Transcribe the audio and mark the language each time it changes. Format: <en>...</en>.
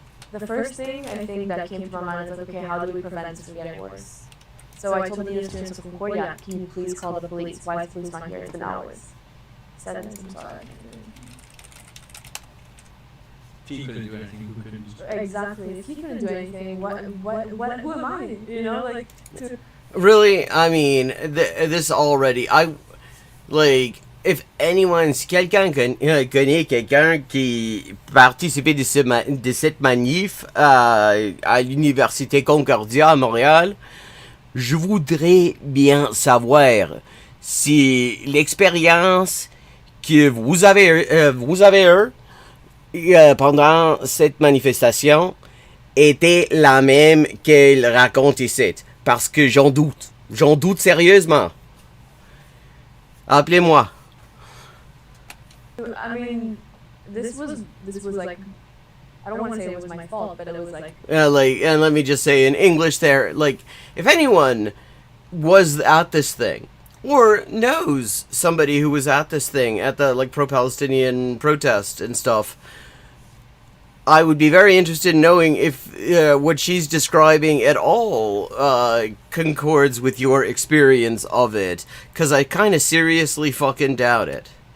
<en>The first thing I think that came to my mind is like, okay, how do we prevent this from getting worse? So I told the students of Concordia, can you please call the police? Why is the police not here? It's been hours. 7 minutes, I'm sorry. If he couldn't do anything, who couldn't do anything? Exactly. If he couldn't do anything, who am I? You know, like, to... Really? I mean, this already, like, if anyone's</en> <fr>quelqu'un connaît quelqu'un qui participait de cette manif à l'Université Concordia à Montréal, je voudrais bien savoir si l'expérience que vous avez pendant cette manifestation était la même qu'elle raconte ici. Parce que j'en doute. J'en doute sérieusement. Appelez-moi.</fr> <en>I mean, this was like, I don't want to say it was my fault, but it was like. And let me just say in English there, like, if anyone was at this thing, or knows somebody who was at this thing, at the, like, pro-Palestinian protest and stuff, I would be very interested in knowing if what she's describing at all concords with your experience of it, because I kind of seriously fucking doubt it.</en>